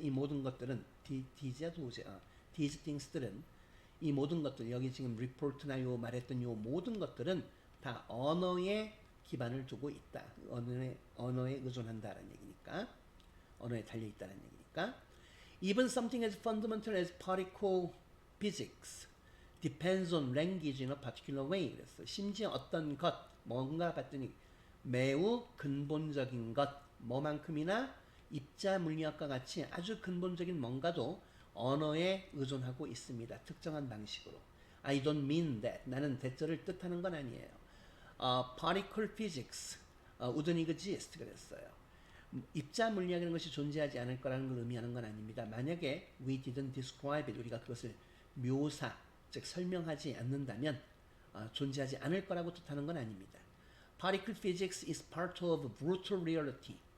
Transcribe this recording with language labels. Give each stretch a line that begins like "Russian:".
Korean: 이 모든 것들은 these things들은 이 모든 것들, 여기 지금 리포트나 요 말했던 요 모든 것들은 다 언어에 기반을 두고 있다. 언어에 의존한다는 얘기니까. 언어에 달려있다는 얘기니까.
English: Even something as fundamental as particle physics depends on language in a particular way.
Korean: 그랬어. 심지어 어떤 것, 뭔가 봤더니 매우 근본적인 것, 뭐만큼이나 입자 물리학과 같이 아주 근본적인 뭔가도 언어에 의존하고 있습니다. 특정한 방식으로.
English: I don't mean that.
Korean: 나는 that를 뜻하는 건 아니에요.
English: Particle physics wouldn't exist.
Korean: 그랬어요. 입자 물리학이라는 것이 존재하지 않을 거라는 걸 의미하는 건 아닙니다. 만약에
English: we didn't describe it,
Korean: 우리가 그것을 묘사, 즉 설명하지 않는다면 존재하지 않을 거라고 뜻하는 건 아닙니다.
English: Particle physics is part of brutal reality.